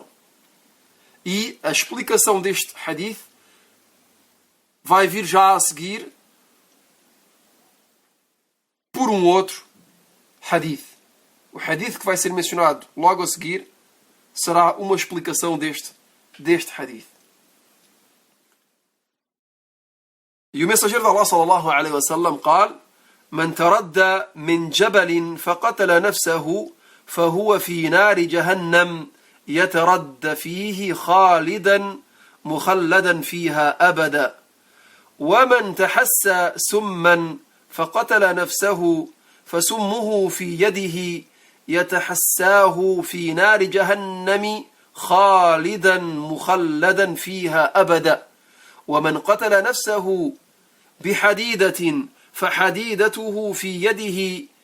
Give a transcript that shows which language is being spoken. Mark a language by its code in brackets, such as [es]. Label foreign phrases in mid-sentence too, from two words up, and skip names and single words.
[pt] E a explicação deste hadith vai vir já a seguir por um outro hadith. O hadith que vai ser mencionado logo a seguir será uma explicação deste hadith. E o mensageiro de Allah [ar] صلى الله عليه وسلم قال: "من تردى من جبل فقتل نفسه فهو في نار جهنم يتردى فيه خالدا مخلدا فيها أبدا ومن تحسى سما فقتل نفسه فسمه في يده يتحساه في نار جهنم خالدا مخلدا فيها أبدا ومن قتل نفسه بحديدة فحديدته في يده